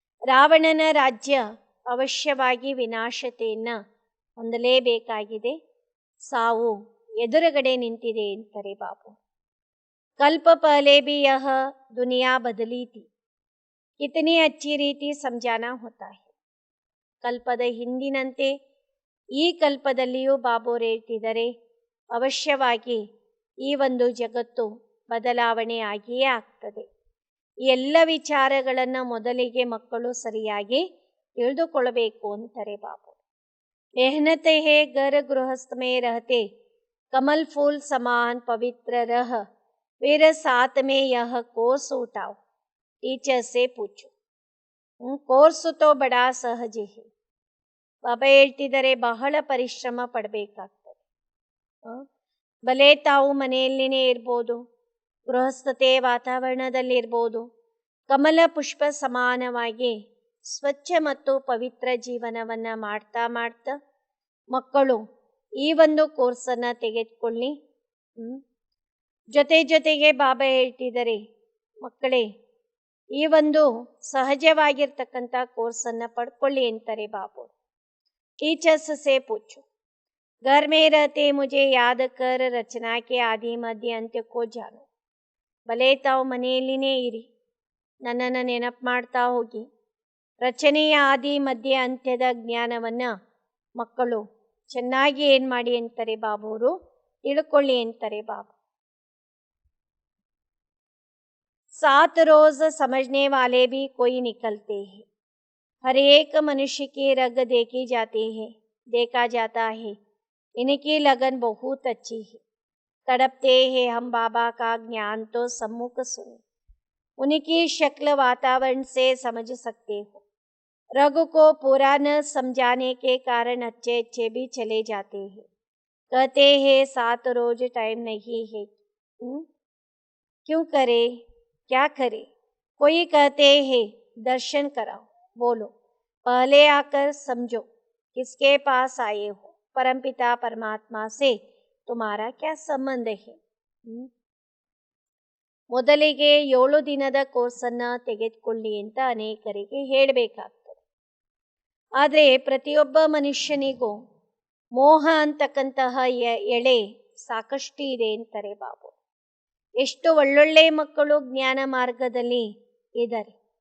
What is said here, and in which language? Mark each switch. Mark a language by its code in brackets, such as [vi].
[kn] ರಾವಣನ ರಾಜ್ಯ ಅವಶ್ಯವಾಗಿ ವಿನಾಶತೆಯನ್ನ ಹೊಂದಲೇಬೇಕಾಗಿದೆ. ಸಾವು ಎದುರುಗಡೆ ನಿಂತಿದೆ ಅಂತಾರೆ ಬಾಬು. [hi] ಕಲ್ಪ ಪಹಲೆ भी यह दुनिया बदली थी, कितनी अच्छी ರೀತಿ समझाना होता है. [kn] ಕಲ್ಪದ ಹಿಂದಿನಂತೆ ಈ ಕಲ್ಪದಲ್ಲಿಯೂ ಬಾಬೋರು ಹೇಳ್ತಿದ್ದಾರೆ, ಅವಶ್ಯವಾಗಿ ಈ ಒಂದು ಜಗತ್ತು ಬದಲಾವಣೆ ಆಗಿಯೇ ಆಗ್ತದೆ. ಈ ಎಲ್ಲ ವಿಚಾರಗಳನ್ನು ಮೊದಲಿಗೆ ಮಕ್ಕಳು ಸರಿಯಾಗಿ ತಿಳಿದುಕೊಳ್ಳಬೇಕು ಅಂತಾರೆ ಬಾಬು. [hi] मेहनत है घर गृहस्थ में रहते, कमल फूल समान पवित्र रह, फिर साथ में यह कोर्स उठाओ, टीचर से पूछो. कोर्स तो बड़ा सहज है. [kn] ಬಾಬಾ ಹೇಳ್ತಿದ್ದಾರೆ, ಬಹಳ ಪರಿಶ್ರಮ ಪಡಬೇಕಾಗ್ತದೆ. ಭಲೆ ತಾವು ಮನೆಯಲ್ಲಿನೇ ಇರ್ಬೋದು, ಗೃಹಸ್ಥತೆ ವಾತಾವರಣದಲ್ಲಿರ್ಬೋದು, ಕಮಲ ಪುಷ್ಪ ಸಮಾನವಾಗಿ ಸ್ವಚ್ಛ ಮತ್ತು ಪವಿತ್ರ ಜೀವನವನ್ನು ಮಾಡ್ತಾ ಮಾಡ್ತಾ ಮಕ್ಕಳು ಈ ಒಂದು ಕೋರ್ಸನ್ನು ತೆಗೆದುಕೊಳ್ಳಿ. ಜೊತೆಗೆ ಬಾಬಾ ಹೇಳ್ತಿದ್ದಾರೆ, ಮಕ್ಕಳೇ ಈ ಒಂದು ಸಹಜವಾಗಿರ್ತಕ್ಕಂಥ ಕೋರ್ಸನ್ನು ಪಡ್ಕೊಳ್ಳಿ ಅಂತಾರೆ ಬಾಬು. [hi] ಟೀಚರ್ಸ್ ಸೇ ಪೂಚು, घर में रहते मुझे याद कर रचना के आदि मध्य अंत्य को जानो. [kn] ಭಲೆ ತಾವು ಮನೆಯಲ್ಲಿನೇ ಇರಿ, ನನ್ನನ್ನು ನೆನಪು ಮಾಡ್ತಾ ಹೋಗಿ ರಚನೆಯ ಆದಿ ಮಧ್ಯ ಅಂತ್ಯದ ಜ್ಞಾನವನ್ನು ಮಕ್ಕಳು ಚೆನ್ನಾಗಿ ಏನು ಮಾಡಿ ಅಂತಾರೆ ಬಾಬುವರು, ತಿಳ್ಕೊಳ್ಳಿ ಅಂತಾರೆ ಬಾಬು. [hi] 7 रोज समझने वाले भी कोई निकलते हैं, हर एक मनुष्य की रग देखा जाता है, इनकी लगन बहुत अच्छी है, तड़पते हैं हम बाबा का ज्ञान तो सम्मुख सुने, उनकी शक्ल वातावरण से समझ सकते हो. रग को पूरा न समझाने के कारण अच्छे भी चले जाते हैं, कहते हैं 7 रोज टाइम नहीं है, क्यों करे क्या करे. कोई कहते हैं दर्शन कराओ, बोलो पहले आकर समझो किसके पास आए हो, परमपिता परमात्मा से तुम्हारा क्या संबंध है. [kn] ಮೊದಲಿಗೆ 7 ದಿನದ ಕೋರ್ಸನ್ನು ತೆಗೆದುಕೊಳ್ಳಿ ಅಂತ ಅನೇಕರಿಗೆ ಹೇಳಬೇಕಾಗ್ತದೆ. ಆದರೆ ಪ್ರತಿಯೊಬ್ಬ ಮನುಷ್ಯನಿಗೂ ಮೋಹ ಅಂತಕ್ಕಂತಹ ಎಳೆ ಸಾಕಷ್ಟು ಇದೆ ಅಂತಾರೆ ಬಾಬು. ಎಷ್ಟು ಒಳ್ಳೊಳ್ಳೆ ಮಕ್ಕಳು ಜ್ಞಾನ ಮಾರ್ಗದಲ್ಲಿ ಇದ್ದಾರೆ.